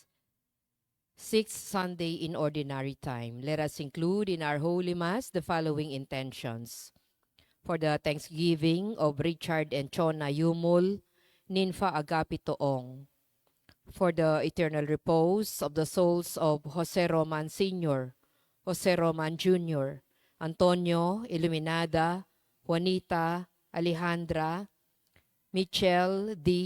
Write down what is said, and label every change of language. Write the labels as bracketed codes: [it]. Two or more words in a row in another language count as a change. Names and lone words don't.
[en] Sixth Sunday in Ordinary Time. Let us include in our Holy Mass the following intentions. For the Thanksgiving of Richard and Chona Yumul, Ninfa Agapito Ong. For the eternal repose of the souls of Jose Roman Sr., Jose Roman Jr., Antonio Iluminada, Juanita Alejandra, Michelle D.